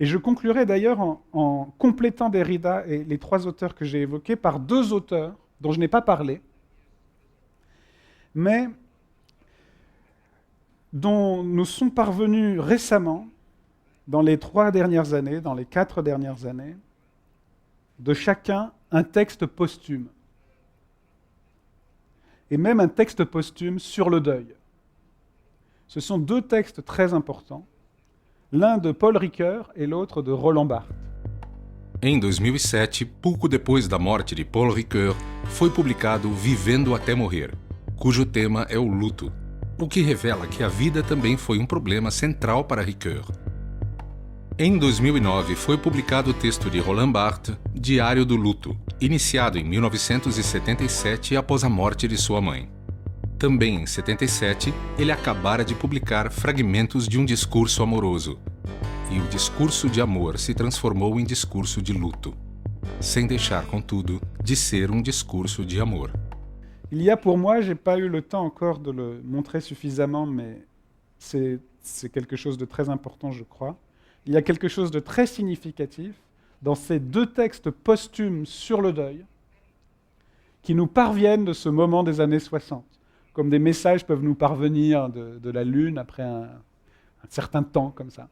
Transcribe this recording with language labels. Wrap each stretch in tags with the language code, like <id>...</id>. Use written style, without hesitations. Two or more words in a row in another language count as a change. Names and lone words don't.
<fr>Et je conclurai d'ailleurs en complétant Derrida et les trois auteurs que j'ai évoqués par deux auteurs dont je n'ai pas parlé, mais dont nous sommes parvenus récemment, dans les 3 dernières années, dans les 4 dernières années, de chacun un texte posthume. Et même un texte posthume sur le deuil. Ce sont 2 textes très importants, l'un de Paul Ricoeur et l'autre de Roland Barthes.</fr> <pt>Em 2007, pouco depois da morte de Paul Ricoeur, foi publicado Vivendo até Morrer, cujo tema é o luto, o que revela que a vida também foi problema central para Ricoeur. Em 2009, foi publicado o texto de Roland Barthes, Diário do Luto, iniciado em 1977 após a morte de sua mãe. Também em 77, ele acabara de publicar Fragmentos de discurso amoroso, e o discurso de amor se transformou em discurso de luto, sem deixar, contudo, de ser discurso de amor.</pt> <fr>Il y a pour moi, je n'ai pas eu le temps encore de le montrer suffisamment, mais c'est quelque chose de très important, je crois. Il y a quelque chose de très significatif dans ces 2 textes posthumes sur le deuil qui nous parviennent de ce moment des années 60, comme des messages peuvent nous parvenir de la Lune après un certain temps comme ça.</fr>